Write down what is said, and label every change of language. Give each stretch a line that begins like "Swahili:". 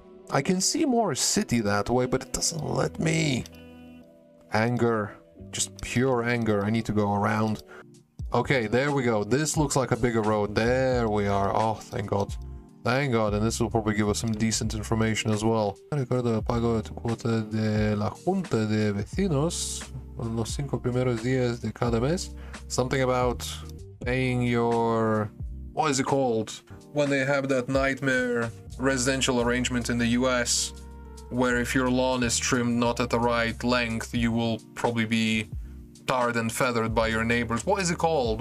English: I can see more city that way, but it doesn't let me. Anger. Just pure anger. I need to go around. Okay, there we go. This looks like a bigger road. There we are. Oh, thank God. Thank God, and this will probably give us some decent information as well.
Spanish: Recuerdo pago tu cuota de la junta de vecinos los 5 primeros días de cada mes.
English: Something about paying your... what is it called? When they have that nightmare residential arrangement in the US, where if your lawn is trimmed not at the right length, you will probably be tarred and feathered by your neighbors. What is it called?